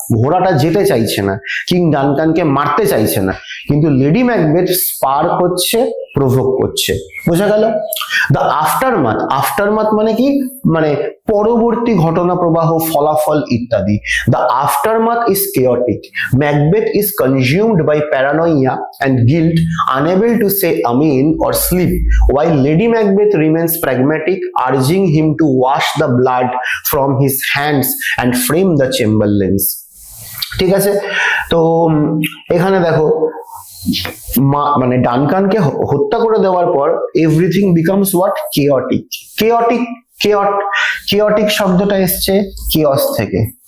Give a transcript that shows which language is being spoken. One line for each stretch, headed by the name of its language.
Bangla: ঘোড়াটা যেতে চাইছে না, কিং ডানকানকে মারতে চাইছে না, কিন্তু লেডি ম্যাকবেথ স্পার করছে, প্রভোক করছে। বোঝা গেল? দ্য আফটারমাথ, আফটারমাথ মানে কি, মানে পরবর্তী ঘটনা প্রবাহ, ফলাফল ইত্যাদি।
English: The aftermath is chaotic. Macbeth is consumed by paranoia and guilt, unable to say amen or sleep, while Lady Macbeth remains pragmatic, urging him to wash the blood from his hands and frame the chamberlains.
Bangla: ঠিক আছে? তো এখানে দেখো, মানে ডানকানকে হত্যা করে দেওয়ার পর
English: Everything becomes what?
Bangla: chaotic. chaotic শব্দটা এসছে chaos থেকে।